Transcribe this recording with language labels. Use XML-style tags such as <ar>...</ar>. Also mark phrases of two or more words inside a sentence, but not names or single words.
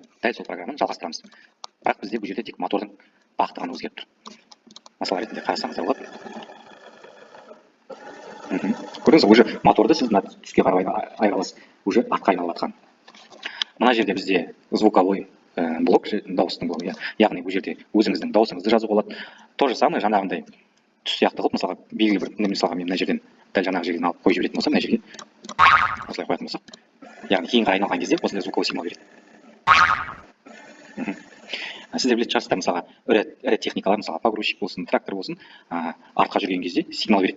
<kk>Дәл сол программаны жалғастырамыз. Бірақ бізде бұл жерде тек мотордың бағыты ғана өзгеріп тұр. Мысал ретінде қарасаңыздар болады. Көрдіңіз, уже моторды сіз мына түске қарай айыра аласыз, уже артқа айналып жатқан. Мына жерде бізде</kk> <ru>звуковой блок,</ru> <kk>дауыстың блогы. Яғни бұл жерде өзіңіздің дауысыңызды жазуға болады.</kk> <ru>То же самое</ru> <kk>жаңағындай түс сияқты қылып, мысалға белгілі бір, мысалға мен мына жерден дәл жаңағы жерден алып қойып жіберетін болсам, мына жерге осылай қоятын болсақ, яғни кейінгі айналған кезде осындай</kk> <ru>звуковой сигнал</ru> <kk>береді. Сіздер білетін шығарсыздар, мысалға ірі техникалар, мысалға погрузчик болсын, трактор болсын, артқа жүрген кезде сигнал береді.</kk>